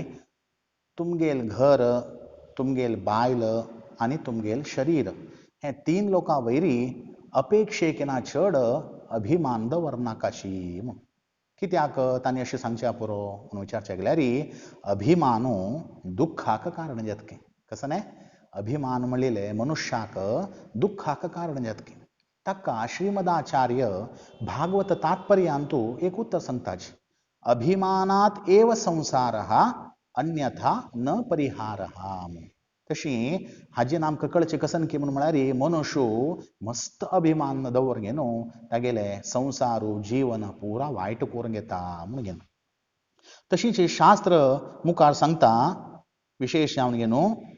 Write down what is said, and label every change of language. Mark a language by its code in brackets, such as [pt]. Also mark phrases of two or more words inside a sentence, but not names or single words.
[kok] तुमगेल घर तुमगेल बायल आनी तुमगेल शरीर हे तीन लोकां वयरी अपेक्षेकिना चड अभिमान दवरनाकाशी म्हूण कित्याक तांणी अशें सांगचें पुरो म्हणून विचारचें गेल्यार अभिमानू दुख्खाक कारण जातकें कसो न्हय अभिमान म्हणलेले मनुष्याक दुख्खाक कारण जातकें ताका श्रीमदाचार्य भागवत तात्पर्यांत एक उत्तर सांगताचे [sa] अभिमानात एव संसारः अन्यथा न परिहारः [kok] तशी हाजेन आमकां कळचें कसन की म्हणून म्हळ्यार मनुष्य मस्त अभिमान दवर घे न्हू तागेले संवसारू जीवन पुरा वायट करून घेता म्हूण घे तशींच शास्त्र मुखार सांगता विशेश जावन घे न्हू